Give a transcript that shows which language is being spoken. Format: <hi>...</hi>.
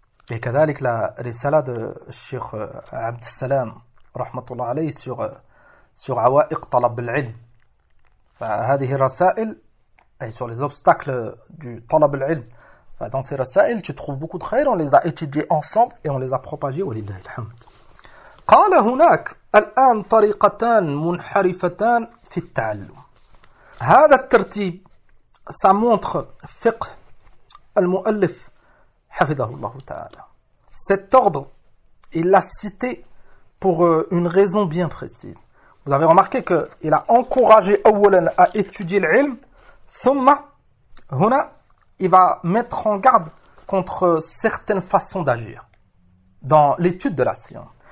<fr>Et كذلك la risala de Cheikh Abd Salam</fr> <ar>rahmatullah alayhi</ar> <fr>sur awa'iq talab al-ilm.</fr> <ar>هذه الرسائل أي</ar> <fr>sur les obstacles du talab al-ilm. Dans ces رسائل tu trouves beaucoup de خير, on les a étudiés ensemble et on les a propagés,</fr> <ar>ولله الحمد. قال هناك الآن طريقتان منحرفتان في التعلم. هذا الترتيب</ar> <fr>ça montre</fr> <ar>فقه المؤلف حفظه الله تعالى.</ar> <fr>Cet ordre, il l'a cité pour une raison bien précise. Vous avez remarqué qu'il a encouragé Awolan à étudier l'ilm.</fr> <ar>Thumma, huna,</ar> <fr>il va mettre en garde contre certaines façons d'agir dans l'étude de la science.</fr>